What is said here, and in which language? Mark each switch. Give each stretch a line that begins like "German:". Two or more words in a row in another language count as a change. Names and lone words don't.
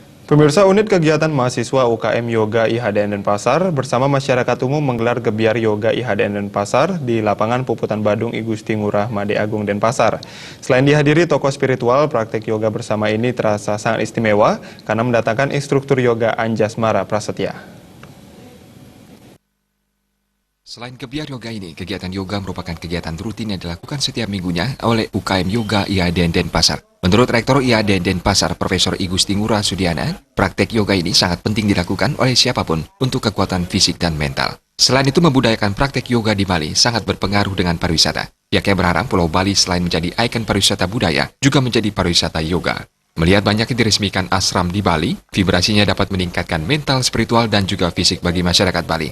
Indonesian: Pemirsa, unit kegiatan mahasiswa UKM Yoga IHDN Denpasar bersama masyarakat umum menggelar gebiar Yoga IHDN Denpasar di lapangan Puputan Badung I Gusti Ngurah Made Agung Denpasar. Selain dihadiri tokoh spiritual, praktek yoga bersama ini terasa sangat istimewa karena mendatangkan instruktur yoga Anjasmara Prasetya. Selain gebiar yoga ini, kegiatan yoga merupakan kegiatan rutin yang dilakukan setiap minggunya oleh UKM Yoga IHDN Denpasar. Menurut Rektor IHDN Denpasar, Profesor I Gusti Ngurah Sudiana, praktek yoga ini sangat penting dilakukan oleh siapapun untuk kekuatan fisik dan mental. Selain itu, membudayakan praktek yoga di Bali sangat berpengaruh dengan pariwisata. Pihaknya berharap Pulau Bali selain menjadi ikon pariwisata budaya, juga menjadi pariwisata yoga. Melihat banyaknya diresmikan ashram di Bali, vibrasinya dapat meningkatkan mental, spiritual, dan juga fisik bagi masyarakat Bali.